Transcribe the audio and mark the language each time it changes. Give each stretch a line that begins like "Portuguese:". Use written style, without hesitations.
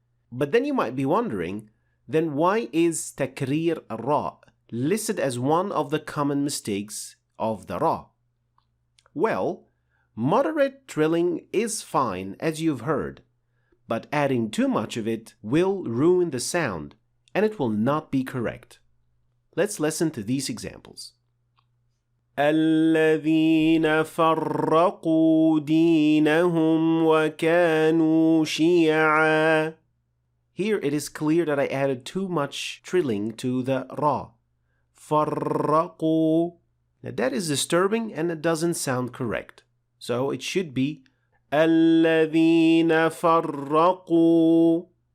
English: But then you might be wondering, then why is takrir ra listed as one of the common mistakes of the ra? Well, moderate trilling is fine, as you've heard, but adding too much of it will ruin the sound, and it will not be correct. Let's listen to these examples.
Arabic: الذين فرقوا دينهم وكانوا شيعا.
English: Here it is clear that I added too much trilling to the ra.
Arabic: فرقوا.
English: Now that is disturbing and it doesn't sound correct. So it should be
Arabic: الذين فرقوا.